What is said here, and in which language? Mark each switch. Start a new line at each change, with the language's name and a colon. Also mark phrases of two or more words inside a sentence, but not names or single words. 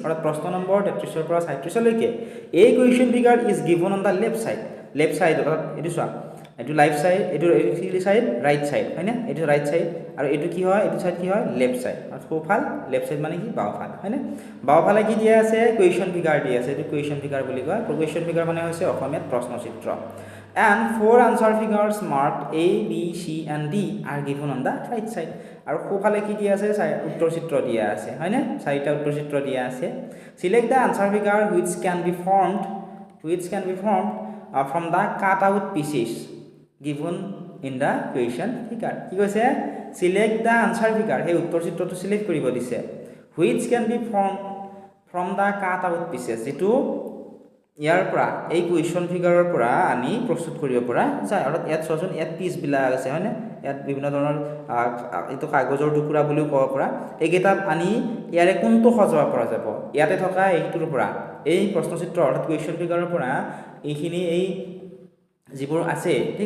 Assamese: অৰ্থাৎ প্ৰশ্ন নম্বৰ 33 পৰা 37 লৈকে এই
English: question figure is given on the left side
Assamese: অৰ্থাৎ এইটো চোৱা এইটো
English: life side
Assamese: এইটো
English: side right side
Assamese: হয়নে এইটো
English: right side
Assamese: আৰু এইটো কি হয় এইটো সাইড কি হয়
English: left side
Assamese: আৰু সোঁফাল
English: left side
Assamese: মানে কি বাওঁফাল হয়নে বাওঁফালে কি দিয়া আছে
English: question figure
Assamese: দিয়া আছে এইটো
English: question figure
Assamese: বুলি কয়
English: question figure
Assamese: মানে হৈছে অসমীয়াত প্ৰশ্নচিত্ৰ
English: and 4 answer figures marked A, B, C and D are given on the right side
Assamese: আৰু সোঁফালে কি দিয়া আছে উত্তৰ চিত্ৰ দিয়া আছে হয়নে চাৰিটা উত্তৰ চিত্ৰ দিয়া আছে
English: select the answer figure which can be formed from the cut out pieces given in the question figure
Assamese: কি কৈছে
English: select the answer figure
Assamese: সেই উত্তৰ চিত্ৰটো সিলেক্ট কৰিব দিছে
English: which can be formed from the cut out pieces
Assamese: যেটো ইয়াৰ পৰা এই
English: question figureৰ
Assamese: পৰা আনি প্ৰস্তুত কৰিব পৰা যায় অৰ্থাৎ ইয়াত চোৱাচোন ইয়াত পিচবিলাক আছে হয়নে ইয়াত বিভিন্ন ধৰণৰ এইটো কাগজৰ টুকুৰা বুলিও ক'ব পৰা এইকেইটা আনি ইয়াৰে কোনটো সজাব পৰা যাব ইয়াতে থকা এইটোৰ পৰা এই প্ৰশ্নচিত্ৰ অৰ্থাৎ
English: question figureৰ
Assamese: পৰা এইখিনি এই যিবোৰ আছে ঠিক